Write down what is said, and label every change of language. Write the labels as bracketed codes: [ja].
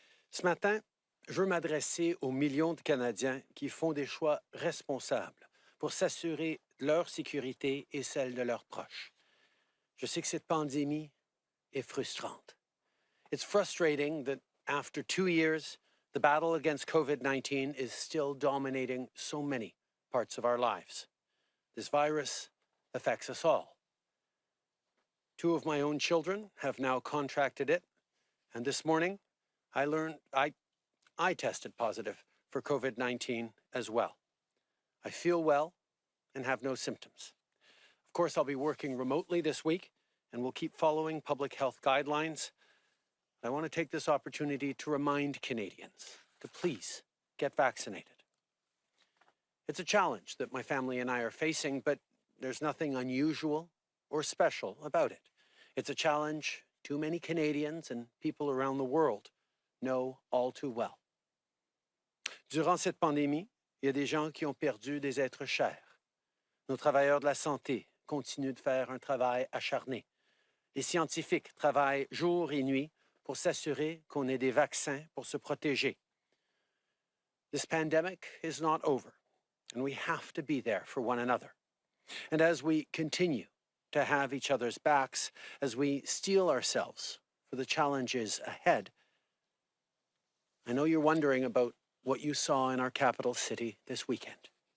[fr] Ce matin, je veux m'adresser aux millions de Canadiens qui font des choix responsables pour s'assurer de leur sécurité et celle de leurs proches. Je sais que cette pandémie est frustrante. [en] It's frustrating that after 2 years, the battle against COVID-19 is still dominating so many parts of our lives. This virus affects us all. 2 of my own children have now contracted it, and this morning I learned I tested positive for COVID-19 as well. I feel well and have no symptoms. Of course, I'll be working remotely this week and will keep following public health guidelines. I want to take this opportunity to remind Canadians to please get vaccinated. It's a challenge that my family and I are facing, but there's nothing unusual or special about it. It's a challenge too many Canadians and people around the world know all too well. [fr] Durant cette pandémie, il y a des gens qui ont perdu des êtres chers. Nos travailleurs de la santé continuent de faire un travail acharné. Les scientifiques travaillent jour et nuit pour s'assurer qu'on ait des vaccins pour se protéger. [en] This pandemic is not over, and we have to be there for one another. And as we continue to have each other's backs, as we steel ourselves for the challenges ahead, I know you're wondering about what you saw in our capital city this weekend.